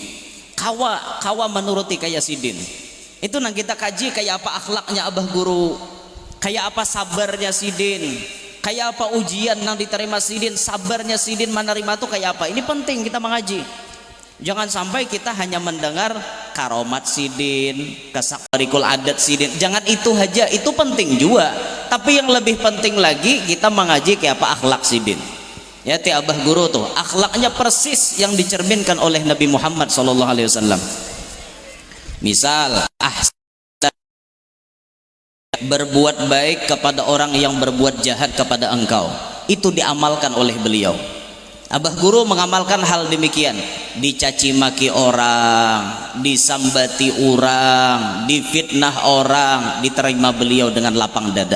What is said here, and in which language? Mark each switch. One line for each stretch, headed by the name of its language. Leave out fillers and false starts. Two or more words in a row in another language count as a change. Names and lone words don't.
Banjar: Kawa menuruti kayak Sidin. Itu nang kita kaji kayak apa akhlaknya abah guru, kayak apa sabarnya Sidin, kayak apa ujian nang diterima Sidin, sabarnya Sidin menerima tuh kayak apa.
Indonesian: Ini penting kita mengaji. Jangan sampai kita hanya mendengar karomat Sidin, kesakrikul adat Sidin. Jangan itu aja, itu penting juga. Tapi yang lebih penting lagi kita mengaji kayak apa akhlak Sidin.
Banjar: Ya ti abah guru tuh akhlaknya persis yang dicerminkan oleh Nabi Muhammad SAW.
Indonesian: Misal berbuat baik kepada orang yang berbuat jahat kepada engkau, itu diamalkan oleh beliau. Abah Guru mengamalkan hal demikian. Dicaci maki orang, disambati orang, difitnah orang, diterima beliau dengan lapang dada.